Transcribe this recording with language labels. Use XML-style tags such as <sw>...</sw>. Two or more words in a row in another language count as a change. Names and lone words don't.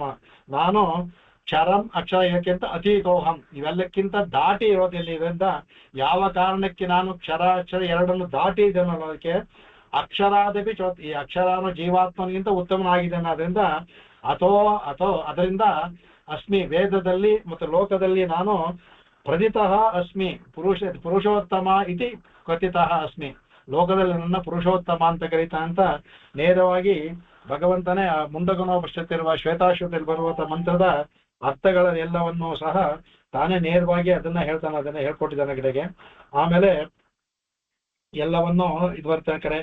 <kn>ನಾನು ಕ್ಷರಂ ಅಕ್ಷರ ಇದಕ್ಕಿಂತ ಅತೀತೋಹಂ, ಇವೆಲ್ಲಕ್ಕಿಂತ ದಾಟಿ ಇರೋದಿಲ್ಲ. ಇದರಿಂದ ಯಾವ ಕಾರಣಕ್ಕೆ ನಾನು ಕ್ಷರ ಅಕ್ಷರ ಎರಡನ್ನು ದಾಟಿ ಇದ್ದೇನಲ್ಲ, ಅದಕ್ಕೆ ಅಕ್ಷರಾದೇಪಿ ಈ ಅಕ್ಷರಾನು ಜೀವಾತ್ಮನಿಗಿಂತ ಉತ್ತಮನಾಗಿದ್ದೇನೆ. ಅದರಿಂದ ಅದರಿಂದ ಅಸ್ಮಿ, ವೇದದಲ್ಲಿ ಮತ್ತು ಲೋಕದಲ್ಲಿ ನಾನು</kn> <sa>ಪ್ರದಿತಃ ಅಸ್ಮಿ ಪುರುಷೋತ್ತಮ ಇತಿ ಕಥಿತಃ ಅಸ್ಮಿ.</sa> <kn>ಲೋಕದಲ್ಲಿ ನನ್ನ ಪುರುಷೋತ್ತಮ ಅಂತ ಕರೀತಾ ಅಂತ ನೇರವಾಗಿ ಭಗವಂತನೇ ಮುಂದಗನೋಪನಿಷತ್ತಿರುವ ಶ್ವೇತಾಶ್ವತದಲ್ಲಿ ಬರುವಂತ ಮಂತ್ರದ ಅರ್ಥಗಳೆಲ್ಲವನ್ನೂ ಸಹ ತಾನೇ ನೇರವಾಗಿ ಅದನ್ನ ಹೇಳ್ತಾನೆ, ಅದನ್ನ ಹೇಳ್ಕೊಟ್ಟಿದ್ದಾನೆ ಕಡೆಗೆ. ಆಮೇಲೆ ಎಲ್ಲವನ್ನೂ ಇದು ಬರ್ತಾನೆ ಕಡೆ.</kn>